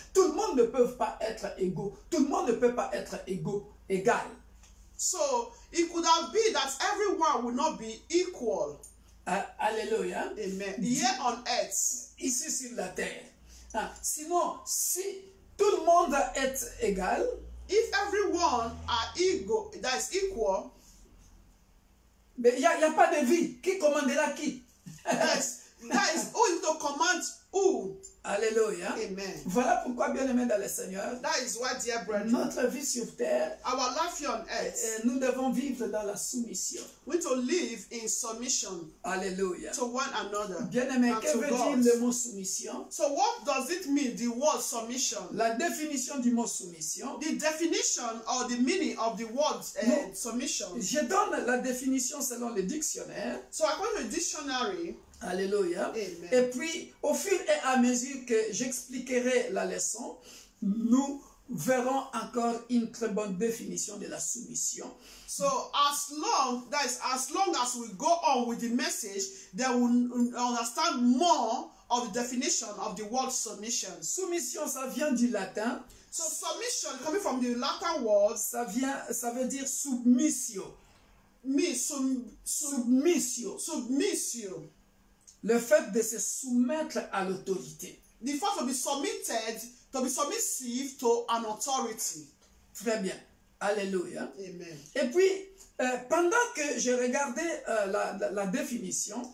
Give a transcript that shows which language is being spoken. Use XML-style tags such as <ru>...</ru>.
<fr>Tout le monde ne peut pas être égaux. Tout le monde ne peut pas être égal.</fr> <en>so it could have been that everyone will not be equal.</en> <fr>Alléluia.</fr> <en>Amen. Here on earth.</en> <fr>Ici sur la terre. Sinon, si tout le monde est égal,</fr> <en>If everyone are equal, that is equal,</en> <fr>il n'y a pas de vie. Qui commandera qui?</fr> <en>that is who is to command who.</en> <fr>Alléluia.</fr> <en>Amen.</en> <fr>Voilà pourquoi, bien-aimés dans le Seigneur,</fr> <en>That is why, dear brethren,</en> <fr>notre vie sur terre,</fr> <en>our life here on earth,</en> <fr>nous devons vivre dans la soumission.</fr> <en>we need to live in submission</en> <fr>Alléluia.</fr> <en>to one another</en> <fr>Bien-aimé,</fr> <en>and</en> <fr>que</fr> <en>to</en> <fr>veut</fr> <en>God.</en> <fr>dire le mot soumission?</fr> <en>So what does it mean, the word submission?</en> <fr>La définition du mot soumission,</fr> <en>The definition or the meaning of the word No. submission.</en> <fr>je donne la définition selon le dictionnaire.</fr> <en>So according to the dictionary,</en> <fr>Alléluia.</fr> <en>Amen.</en> <fr>Et puis, au fur et à mesure que j'expliquerai la leçon, nous verrons encore une très bonne définition de la soumission.</fr> <en>so as long as we go on with the message, then we understand more of the definition of the word submission.</en> <fr>Soumission, ça vient du latin.</fr> <en>So submission coming from the Latin word</en> <fr>Ça veut dire submissio.</fr> <en>means</en> <la>Submissio.</la> <en>submissio.</en> <fr>Le fait de se soumettre à l'autorité.</fr> <en>The fact to be submitted, to be submissive to an authority.</en> <fr>Très bien. Alléluia.</fr> <en>Amen.</en> <fr>Et puis, pendant que je regardais la définition,</fr>